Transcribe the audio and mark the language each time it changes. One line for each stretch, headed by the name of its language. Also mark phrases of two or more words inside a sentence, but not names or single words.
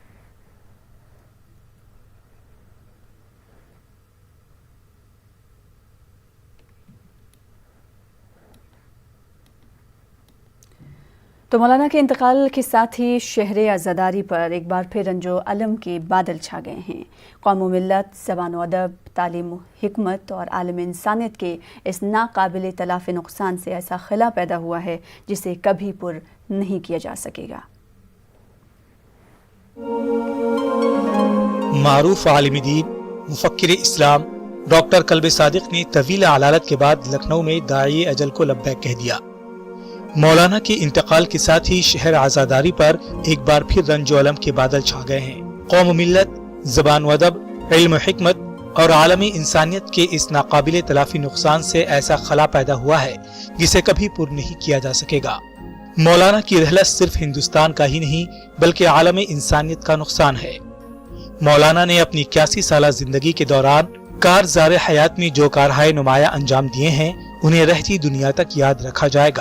Urdu: تو مولانا کے انتقال کے ساتھ ہی شہر عزاداری پر ایک بار پھر رنج و الم کے بادل چھا گئے ہیں۔ قوم و ملت، زبان و ادب، تعلیم و حکمت اور عالم انسانیت کے اس ناقابل تلافی نقصان سے ایسا خلا پیدا ہوا ہے جسے کبھی پر نہیں کیا جا سکے گا۔ معروف عالم دین، مفکر اسلام ڈاکٹر کلب صادق نے طویل علالت کے بعد لکھنؤ میں داعی اجل کو لبیک کہہ دیا۔ مولانا کے انتقال کے ساتھ ہی شہر عزاداری پر ایک بار پھر رنج و الم کے بادل چھا گئے ہیں۔ قوم و ملت، زبان و ادب، علم و حکمت اور عالمی انسانیت کے اس ناقابل تلافی نقصان سے ایسا خلا پیدا ہوا ہے جسے کبھی پر نہیں کیا جا سکے گا۔ مولانا کی رحلت صرف ہندوستان کا ہی نہیں بلکہ عالم انسانیت کا نقصان ہے۔ مولانا نے اپنی 81 سالہ زندگی کے دوران کارزار حیات میں جو کارہائے نمایاں انجام دیے ہیں انہیں رہتی دنیا تک یاد رکھا جائے گا۔